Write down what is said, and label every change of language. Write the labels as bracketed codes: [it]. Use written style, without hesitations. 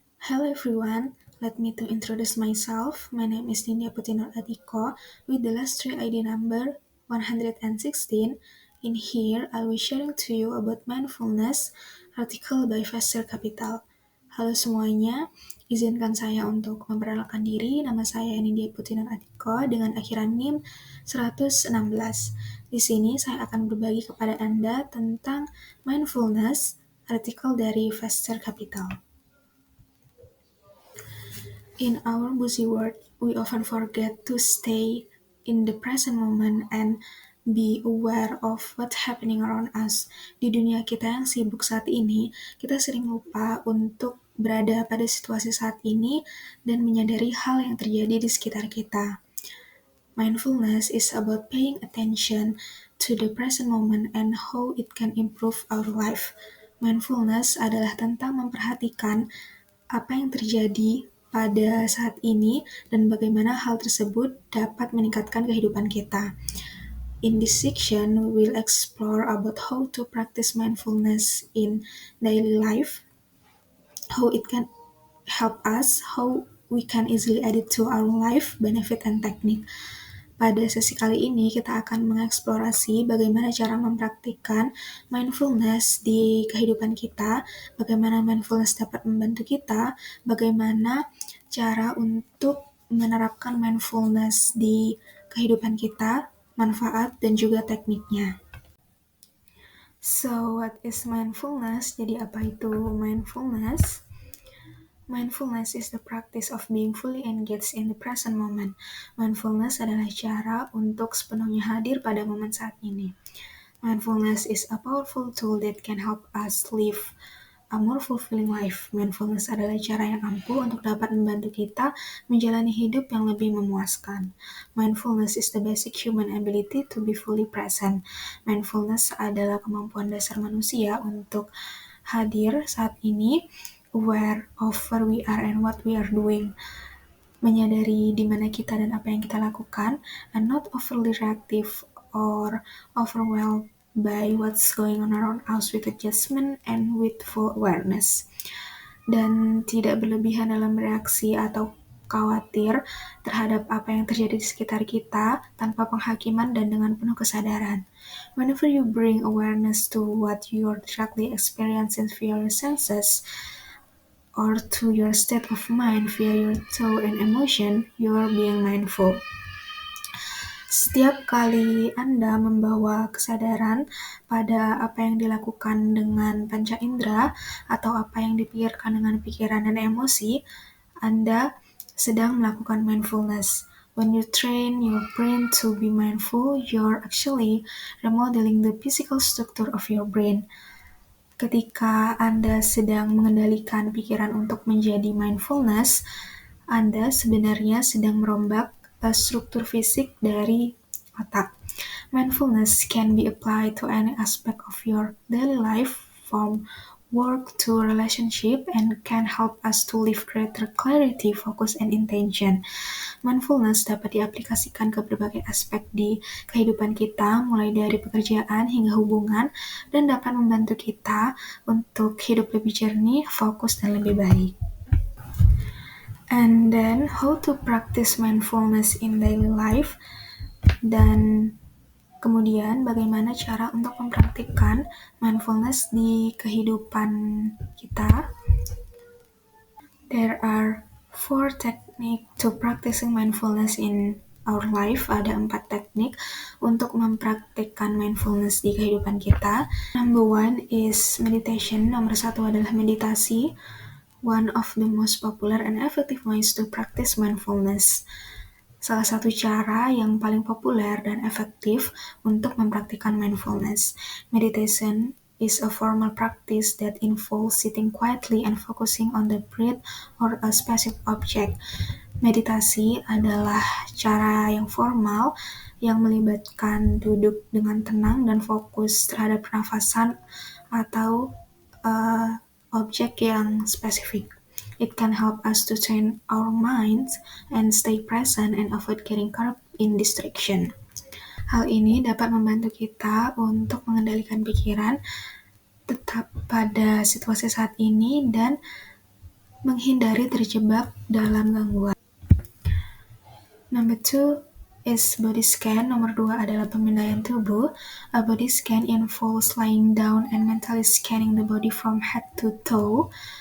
[en] Hello everyone, let me to introduce myself. My name is Nindya Putinur Adiko with the last three ID number 116. In here, I will sharing to you about mindfulness, article by Faster Capital. [id] Halo semuanya, izinkan saya untuk memperkenalkan diri. Nama saya Nindya Putinur Adiko dengan akhiran NIM 116. Di sini saya akan berbagi kepada Anda tentang mindfulness, artikel dari Faster Capital. [en] In our busy world, we often forget to stay in the present moment and be aware of what's happening around us. [id] Di dunia kita yang sibuk saat ini, kita sering lupa untuk berada pada situasi saat ini dan menyadari hal yang terjadi di sekitar kita. [en] Mindfulness is about paying attention to the present moment and how it can improve our life. [id] Mindfulness adalah tentang memperhatikan apa yang terjadi pada saat ini dan bagaimana hal tersebut dapat meningkatkan kehidupan kita. [en] In this section, we will explore about how to practice mindfulness in daily life, how it can help us, how we can easily add it to our life, benefit and technique. [id] Pada sesi kali ini, kita akan mengeksplorasi bagaimana cara mempraktikkan mindfulness di kehidupan kita, bagaimana mindfulness dapat membantu kita, bagaimana cara untuk menerapkan mindfulness di kehidupan kita, manfaat, dan juga tekniknya. [en] So, what is mindfulness? [id] Jadi, apa itu mindfulness? [en] Mindfulness is the practice of being fully engaged in the present moment. [id] Mindfulness adalah cara untuk sepenuhnya hadir pada momen saat ini. [en] Mindfulness is a powerful tool that can help us live a more fulfilling life. [id] Mindfulness adalah cara yang ampuh untuk dapat membantu kita menjalani hidup yang lebih memuaskan. [en] Mindfulness is the basic human ability to be fully present. [id] Mindfulness adalah kemampuan dasar manusia untuk hadir saat ini, [en] aware of where we are and what we are doing, [id] menyadari di mana kita dan apa yang kita lakukan, [en] and not overly reactive or overwhelmed by what's going on around us with adjustment and with full awareness. [id] Dan tidak berlebihan dalam reaksi atau khawatir terhadap apa yang terjadi di sekitar kita tanpa penghakiman dan dengan penuh kesadaran. [en] Whenever you bring awareness to what you're directly experiencing via your senses, or to your state of mind via your thought and emotion, you are being mindful. [id] Setiap kali Anda membawa kesadaran pada apa yang dilakukan dengan panca indera atau apa yang dipikirkan dengan pikiran dan emosi, Anda sedang melakukan mindfulness. [en] When you train your brain to be mindful, you're actually remodeling the physical structure of your brain. [id] Ketika Anda sedang mengendalikan pikiran untuk menjadi mindfulness, Anda sebenarnya sedang merombak struktur fisik dari otak. [en] Mindfulness can be applied to any aspect of your daily life, from work to relationship, and can help us to live greater clarity, focus, and intention. [id] Mindfulness dapat diaplikasikan ke berbagai aspek di kehidupan kita, mulai dari pekerjaan hingga hubungan, dan dapat membantu kita untuk hidup lebih jernih, fokus, dan lebih baik. [en] And then, how to practice mindfulness in daily life, [id] dan kemudian bagaimana cara untuk mempraktikkan mindfulness di kehidupan kita. [en] There are 4 techniques to practicing mindfulness in our life. [id] Ada 4 teknik untuk mempraktikkan mindfulness di kehidupan kita. [en] Number 1 is meditation. [id] Nomor 1 adalah meditasi. [en] One of the most popular and effective ways to practice mindfulness. [id] Salah satu cara yang paling populer dan efektif untuk mempraktikkan mindfulness. [en] Meditation is a formal practice that involves sitting quietly and focusing on the breath or a specific object. [id] Meditasi adalah cara yang formal yang melibatkan duduk dengan tenang dan fokus terhadap pernafasan atau objek yang spesifik. [en] It can help us to train our minds and stay present and avoid getting caught up in distraction. [id] Hal ini dapat membantu kita untuk mengendalikan pikiran, tetap pada situasi saat ini dan menghindari terjebak dalam gangguan. [en] Number 2 is body scan. [id] Nomor 2 adalah pemindaian tubuh. [en] A body scan involves lying down and mentally scanning the body from head to toe.